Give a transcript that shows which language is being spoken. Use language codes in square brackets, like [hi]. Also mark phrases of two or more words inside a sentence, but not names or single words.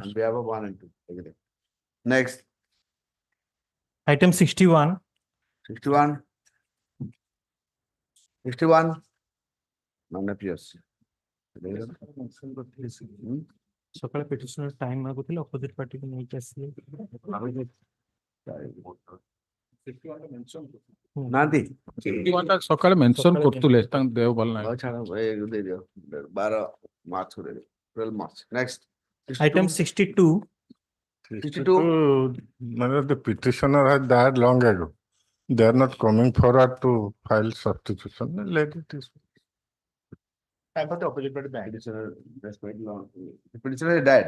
[en] On behalf of 1 and 2. Agree. Next, Item 61. 61. 61. Non appears. [or] ସକାଳେ petitioner time ମାଗୁଥିଲେ [en] opposite party [or] କୁ ନେଇକି ଆସିଲେ. ନାହାନ୍ତି ସକାଳେ ମେନସନ କରୁଥିଲେ ତାଙ୍କ ଦେହ ଭଲ ନାହିଁ। ଛାଡ଼ ଦେଇଦିଅ 12 ମାର୍ଚ୍ଚ 12 ମାର୍ଚ୍ଚ ନେକ୍ସଟ [en] Item 62. 62 The petitioner has died long ago. They are not coming forward to file substitution. Let it is. Time for the opposite party bank. petitioner that's quite long. The petitioner is dead.